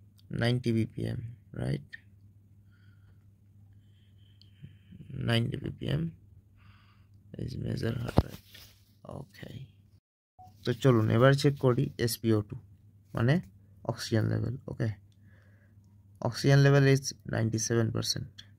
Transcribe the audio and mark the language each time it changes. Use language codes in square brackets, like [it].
[en] 90 bpm, right? 90 bpm is measure heart rate. [bn] Okay, তো চলুন এবার চেক করি SpO2 মানে oxygen level. [en] Okay, oxygen level is 97%.